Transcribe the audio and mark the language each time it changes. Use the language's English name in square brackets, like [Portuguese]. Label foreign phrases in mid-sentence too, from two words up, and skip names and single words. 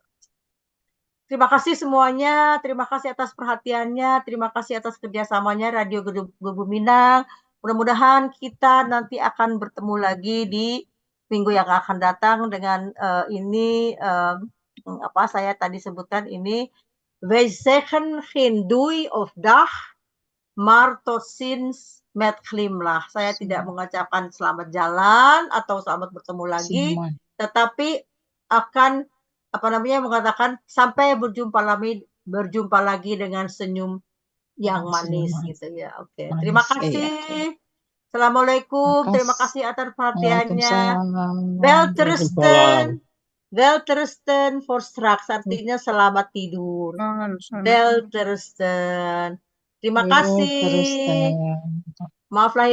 [Indonesian] Terima kasih semuanya, terima kasih atas perhatiannya, terima kasih atas kerjasamanya Radio Gebu Minang. Mudah-mudahan kita nanti akan bertemu lagi di minggu yang akan datang dengan ini apa saya tadi sebutkan ini [Dutch] wij zeggen geen doei of dag, maar tot ziens met glimlach. [Indonesian] Saya tidak mengucapkan selamat jalan atau selamat bertemu lagi, tetapi akan apa namanya mengatakan sampai berjumpa lagi dengan senyum yang manis gitu ya. Oke. Terima kasih. Assalamualaikum. Terima kasih atas perhatiannya. Waalaikumsalam. [Dutch] Welterusten for straks, [Indonesian] artinya selamat tidur. Welterusten. Terima kasih. Maaf lahir